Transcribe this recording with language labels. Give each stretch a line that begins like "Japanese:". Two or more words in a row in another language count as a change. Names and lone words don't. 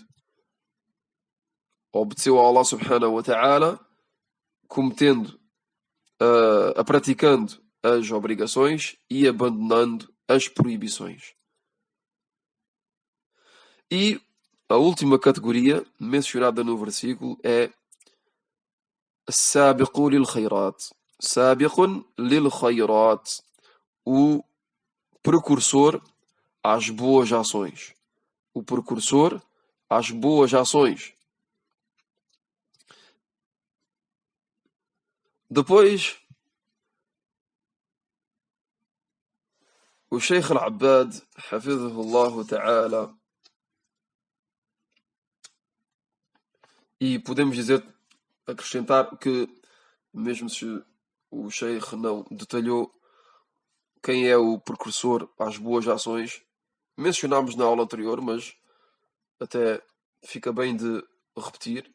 Portuguese: Obedeceu a Allah
Arabic: سبحانه وتعالى,
Portuguese: praticando as obrigações e abandonando as proibições. E a última categoria mencionada no versículo é
Arabic: سابق للخيرات. سابقون للخيرات,
Portuguese: o precursor às boas ações. O precursor às boas ações. Depois, o Sheikh al-Abbad,
Arabic: حفظه الله تعالى,
Portuguese: e podemos acrescentar que, mesmo se o Sheikh não detalhou quem é o precursor às boas ações, mencionámos na aula anterior, mas até fica bem de repetir.